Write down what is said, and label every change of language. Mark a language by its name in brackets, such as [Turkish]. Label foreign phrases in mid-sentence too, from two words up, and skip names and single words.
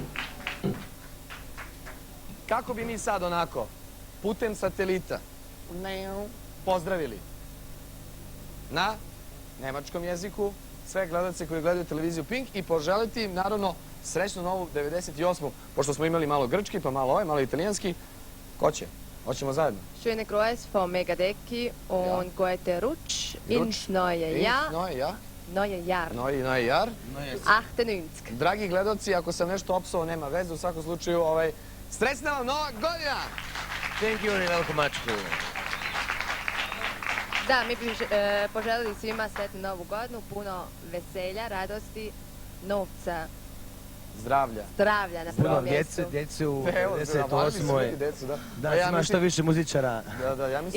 [Serbian] Kako bi mi sad onako, putem satelita, pozdravili na nemačkom jeziku sve gledalce koji gledaju televiziju Pink i poželiti im, naravno, srećnu novu 98. Pošto smo imali malo grčki, pa malo italijanski. Ko će? Hoćemo zajedno. [German] Schöne Grüße von Megadeki und gute Rutsch ins neue Jahr. Neue Jahr. Neue Jahr. 98. [Serbian] Dragi gledalci, ako sam nešto opsao, nema veze, u svakom slučaju, srećna vam nova godina! [English] Thank you very welcome much. [Serbian] Da, mi bi poželili svima sretnu novu godinu, puno veselja, radosti, novca, Zdravlja. zdravlja na prvom mjestu. Djece u Evo, 98. Da, ima što više muzičara. I